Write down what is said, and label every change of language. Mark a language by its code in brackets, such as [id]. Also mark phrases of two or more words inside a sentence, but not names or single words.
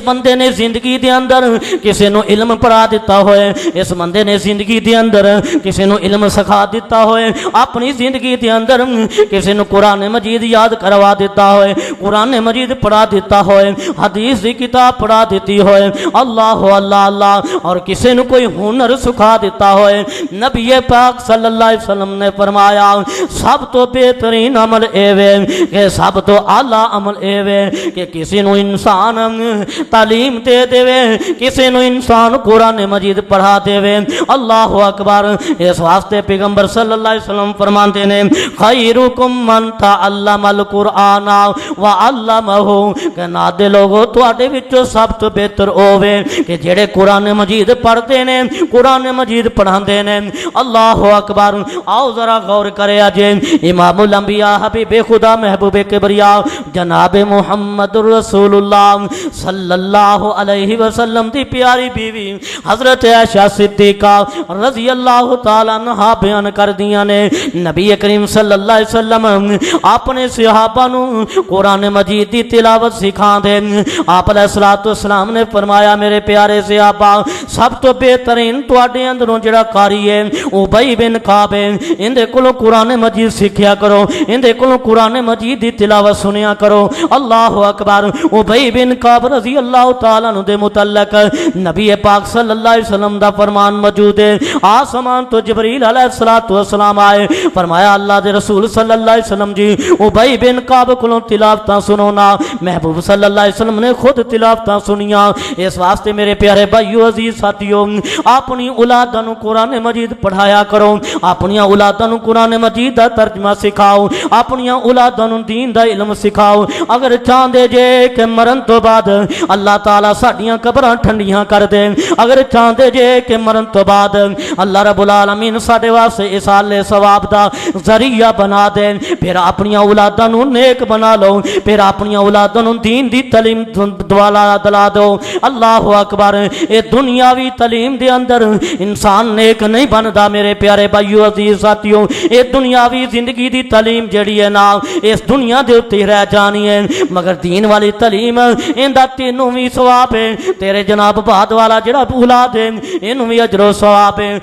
[pa] بندے نے زندگی دے اندر کسی نو علم پڑھا دیتا ہوئے اس بندے نے زندگی دے اندر کسی نو علم سکھا دیتا ہوئے اپنی زندگی دے اندر کسی نو قرآن مجید یاد کروا دیتا ہوئے قرآن مجید پڑھا دیتا ہوئے حدیث دی کتاب پڑھا دیتی ہوئے اللہ اللہ اللہ اور کسی نو کوئی ہنر سکھا دیتا ہوئے نبی پاک [ar] صلی اللہ علیہ وسلم [pa] نے فرمایا سب تو بہترین عمل اے وے کہ سب تو اعلیٰ عمل اے وے کہ کسی نو انسان تعلیم دے دے کسی نو انسان قرآن مجید پڑھا دے [ar] اللہ اکبر [pa] اس واسطے پیغمبر [ar] صلی اللہ علیہ وسلم [pa] فرماتے ہیں [ar] خیرکم من تعلم القرآن وعلمہ [pa] کہ نادے لوگو تواڈے وچوں سب تو بہتر ہووے کہ جڑے قرآن مجید پڑھتے ہیں قرآن مجید پڑھاندے ہیں [ar] اللہ اکبر [pa] آؤ ذرا غور کرے اجے امام الانبیاء حبیب خدا محبوب کبریا جناب محمد رسول اللہ [ar] صلی اللہ علیہ [pa] وسلم دی پیاری بیوی حضرت عائشہ صدیقہ [ar] رضی اللہ تعالیٰ عنہ [pa] بیان کر دیا نے نبی کریم [ar] صلی اللہ علیہ وسلم [pa] اپنے صحابہ نو قرآن مجید دی تلاوت سکھا دے آپ [ar] علیہ السلام [pa] نے فرمایا میرے پیارے صحابہ سب تو بہترین تواڈے اندروں جڑا قاری ہے ابی بن کعب ہے ان دے کولوں قرآن مجید سیکھیا کرو ان دے کولوں قرآن مجید دی تلاوت سنیا کرو [ar] اللہ اکبر [pa] ابی بن کعب [ar] رضی اللہ تعالیٰ عنہ [pa] دے متعلق نبی پاک [ar] صلی اللہ علیہ وسلم [pa] دا فرمان موجود ہے آسمان تو جبریل [ar] علیہ السلام [pa] آئے فرمایا اللہ دے رسول [ar] صلی اللہ علیہ وسلم [pa] جی ابی بن کعب کولوں تلاوتاں سنونا محبوب [ar] صلی اللہ علیہ وسلم [pa] نے خود تلاوتاں سنیاں اس واسطے میرے پیارے بھائیو عزیز ساتھیو اپنی اولاداں نو قرآن مجید پڑھایا کرو اپنی اولاداں نو قرآن مجید دا ترجمہ سکھاؤ اپنی اولاداں نو دین دا علم سکھاؤ اگر چاہندے چاہتے جے کہ مرن تو بعد اللہ تعالیٰ ساڈیاں قبراں ٹھنڈیاں کر دے، اگر چاہتے جے کہ مرن تو بعد [ar] اللہ رب العالمین [pa] ساڈے واسطے ایصال ثواب دا ذریعہ بنا دے، پھر اپنی اولاداں نو نیک بنا لو، پھر اپنی اولاداں نو دین دی تعلیم دلا دو۔ [ar] اللہ اکبر۔ [pa] اے دنیاوی تعلیم دے اندر انسان نیک نہیں بندا میرے پیارے بھائیو عزیز ساتھیو، اے دنیاوی زندگی دی تعلیم جڑی ہے نا اس دنیا دے اوتے رہ جانی ہے، مگر دین والی تعلیم ایندا تینوں وی ثواب ہے، تیرے جناب بعد والا جڑا اولاد ہے اینوں وی اجر و ثواب ہے۔